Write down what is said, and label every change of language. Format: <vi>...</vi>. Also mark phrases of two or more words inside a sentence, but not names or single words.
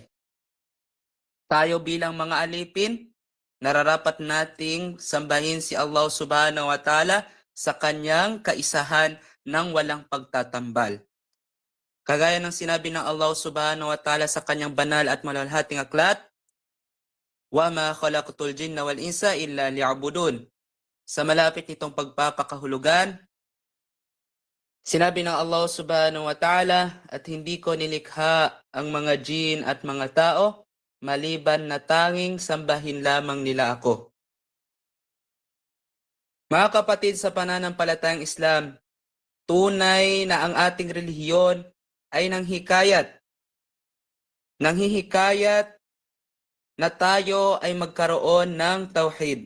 <tl>Tayo bilang mga alipin, nararapat nating sambahin si Allah</tl> <ar>سبحانه وتعالى</ar> <tl>sa kanyang kaisahan ng walang pagtatambal. Kagaya ng sinabi ng Allah</tl> <ar>سبحانه وتعالى</ar> <tl>sa kanyang banal at malalhating aklat,</tl> <ar>"وما خلقت الجن والإنس إلا ليعبدون."</ar> <tl>Sa malapit nitong pagpapakahulugan, sinabi ng Allah</tl> <ar>سبحانه وتعالى,</ar> <tl>"At hindi ko nilikha ang mga jin at mga tao maliban na tanging sambahin lamang nila ako." Mga kapatid sa pananampalatayang Islam, tunay na ang ating relihiyon ay nanghihikayat na tayo ay magkaroon ng tauhid.</tl>